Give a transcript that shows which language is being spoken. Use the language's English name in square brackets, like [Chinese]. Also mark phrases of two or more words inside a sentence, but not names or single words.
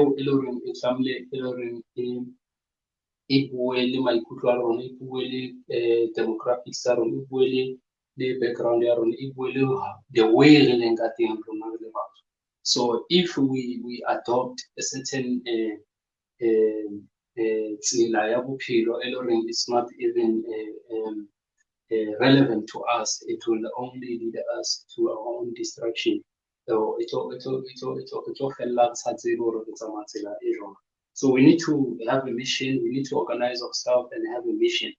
[English] demographics the background the way So if we adopt a certain [Southern Sotho] tsela ya bophelo e le horeng [English] it's not even relevant to us, it will only lead us to our own destruction. So so we need to have a mission, we need to organize ourselves and have a mission.